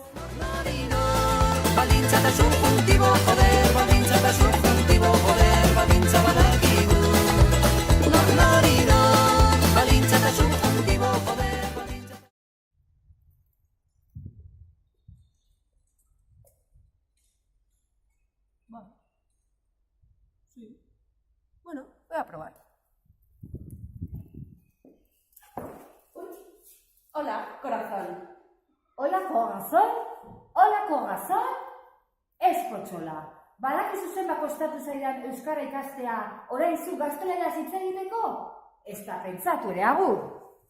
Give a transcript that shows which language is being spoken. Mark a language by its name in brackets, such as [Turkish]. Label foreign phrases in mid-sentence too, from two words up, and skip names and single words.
[Basque] Balintza eta subjuntibo, joder, balintza eta subjuntibo, joder, balintza badakigu. Noriro, balintza eta subjuntibo, joder, balintza. [Spanish] Bueno, voy a probar. Hola, corazón. Hola, corazón? [Basque] Ez potxola. Badakizu zenbat kostatu zaidan euskara ikastea orain zu gazteleraz hitz egiteko? Ez da pentsatu ere agur.